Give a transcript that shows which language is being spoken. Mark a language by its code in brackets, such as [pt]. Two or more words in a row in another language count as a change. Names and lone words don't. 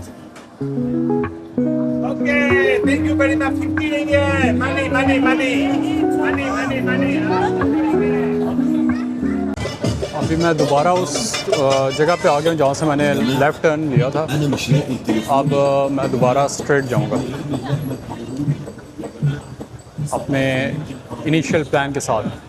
[en] Okay, thank you very much. 50 ringgit. Money, money, money. Money, money, money. [hi] अभी मैं दोबारा उस जगह पे आ गया हूँ जहाँ से मैंने [en] left turn [hi] लिया था। अब मैं दोबारा स्ट्रेट जाऊँगा अपने [en] initial plan [hi] के साथ।